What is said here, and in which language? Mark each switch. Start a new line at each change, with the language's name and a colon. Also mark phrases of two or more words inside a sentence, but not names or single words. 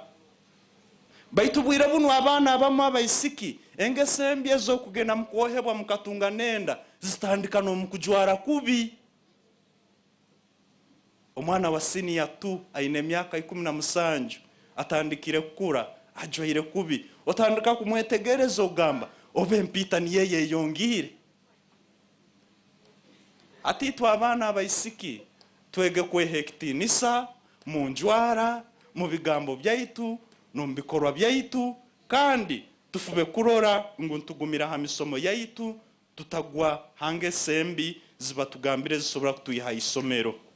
Tooro: Baitu bwire buno abana abamu abaisiki engesembi ezo kugenda mukwohebwa mukatunga nenda zitandika no mukujwara kubi. Omwana wa senior 2 aine myaka 17 atandikire kukura ajwaire kubi, otandika kumwetegereza ogamba obe mpita ni yeye yongire. Atitwa abana abaisiki twege kwehektinisa munjwara mu bigambo byaitu no mbikorwa byaitu, kandi tufube kurora ngo ntugumira ha misomo yaitu tutagwa hange sembi ziba tugambire zisobora kutuyiha isomero.